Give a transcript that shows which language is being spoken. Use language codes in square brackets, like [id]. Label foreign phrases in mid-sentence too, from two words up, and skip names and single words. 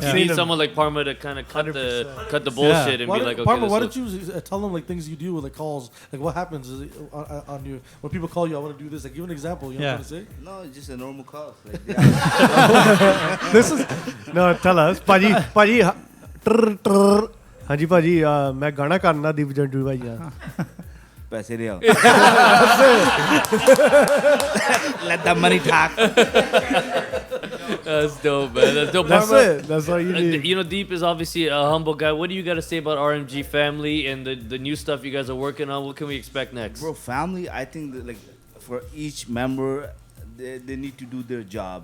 [en] you seen need them. someone like Parma to kind of cut the bullshit and be like, okay, Parma, why don't you tell them like things you do with like calls? Like what happens on you when people call you? I want to do this. Like give an example. You know what I'm trying to say? No, it's just a normal call. Like, This is no. Tell us, Paji. [pa] ਹਾਂ ਜੀ ਭਾਜੀ ਮੈਂ ਗਾਣਾ ਕਰਨਾ ਦੀਪ ਜੰਡੂ ਭਾਈ [hi] पैसे ले आओ. [en] Let the money talk. That's dope, man. That's dope. That's Parma, it. That's all you need. You know, Deep is obviously a humble guy. What do you got to say about RMG family and the new stuff you guys are working on? What can we expect next? Bro, family, I think that, like, for each member, they need to do their job.